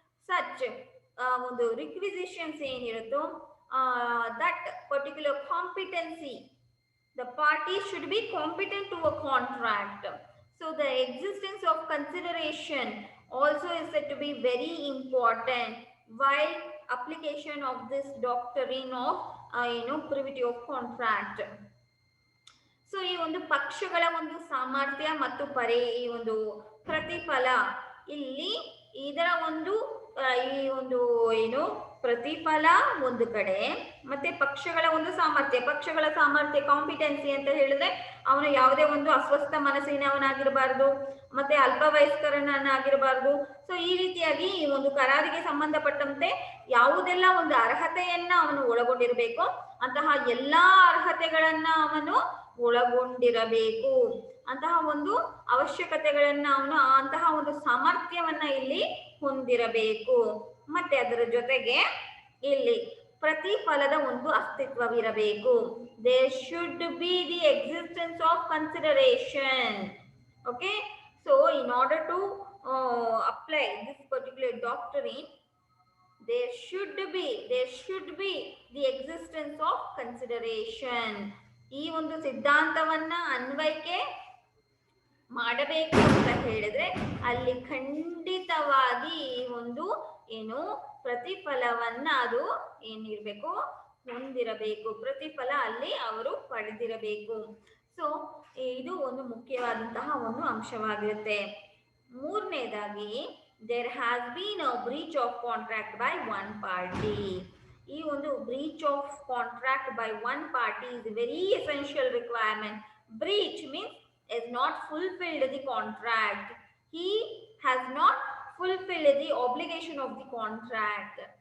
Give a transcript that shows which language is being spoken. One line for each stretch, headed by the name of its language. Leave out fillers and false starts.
English: such ಒಂದು requisitions ಏನಿರುತ್ತೋ that particular competency, the parties should be competent to a contract. So the existence of consideration also is said to be very important while application of this doctrine of privity of contract.
Kannada: So ಈ ಒಂದು ಪಕ್ಷಗಳ ಒಂದು ಸಾಮರ್ಥ್ಯ ಮತ್ತು ಈ ಒಂದು ಪ್ರತಿಫಲ, ಇಲ್ಲಿ ಇದರ ಒಂದು ಈ ಒಂದು ಪ್ರತಿಫಲ ಒಂದು ಕಡೆ, ಮತ್ತೆ ಪಕ್ಷಗಳ ಒಂದು ಪಕ್ಷಗಳ ಸಾಮರ್ಥ್ಯ ಕಾಂಪಿಟೆನ್ಸಿ ಅಂತ ಹೇಳಿದ್ರೆ ಅವನು ಯಾವುದೇ ಒಂದು ಅಸ್ವಸ್ಥ ಮನಸ್ಸಿನವನಾಗಿರಬಾರ್ದು, ಮತ್ತೆ ಅಲ್ಪವಯಸ್ಕರನ್ನಾಗಿರಬಾರ್ದು. ಸೊ ಈ ರೀತಿಯಾಗಿ ಈ ಒಂದು ಕರಾರಿಗೆ ಸಂಬಂಧಪಟ್ಟಂತೆ ಯಾವುದೆಲ್ಲ ಒಂದು ಅರ್ಹತೆಯನ್ನ ಅವನು ಒಳಗೊಂಡಿರಬೇಕು, ಅಂತಹ ಎಲ್ಲಾ ಅರ್ಹತೆಗಳನ್ನ ಅವನು ಒಳಗೊಂಡಿರಬೇಕು. ಅಂತಹ ಒಂದು ಅವಶ್ಯಕತೆಗಳನ್ನ ಅವನು ಅಂತಹ ಒಂದು ಸಾಮರ್ಥ್ಯವನ್ನ ಇಲ್ಲಿ ಹೊಂದಿರಬೇಕು. ಮತ್ತೆ ಅದರ ಜೊತೆಗೆ ಇಲ್ಲಿ ಪ್ರತಿಫಲದ ಒಂದು ಅಸ್ತಿತ್ವವಿರಬೇಕು.
English: There should be the existence of consideration. Okay, so in order to apply this particular doctrine, there should be the existence of consideration.
Kannada: ಈ ಒಂದು ಸಿದ್ಧಾಂತವನ್ನ ಅನ್ವಯಿಕೆ ಮಾಡಬೇಕು ಅಂತ ಹೇಳಿದ್ರೆ ಅಲ್ಲಿ ಖಂಡಿತವಾಗಿ ಒಂದು ಪ್ರತಿಫಲವನ್ನ ಅದು ಏನಿರ್ಬೇಕು, ಹೊಂದಿರಬೇಕು. ಪ್ರತಿಫಲ ಅಲ್ಲಿ ಅವರು ಪಡೆದಿರಬೇಕು. ಸೊ ಇದು ಒಂದು ಮುಖ್ಯವಾದಂತಹ ಒಂದು ಅಂಶವಾಗಿರುತ್ತೆ. ಮೂರನೇದಾಗಿ,
English: there has been a breach of contract by one party. ಈ ಒಂದು breach of contract by one party is a very essential requirement. Breach means is not fulfilled the contract. He has not fulfilled the obligation of the contract.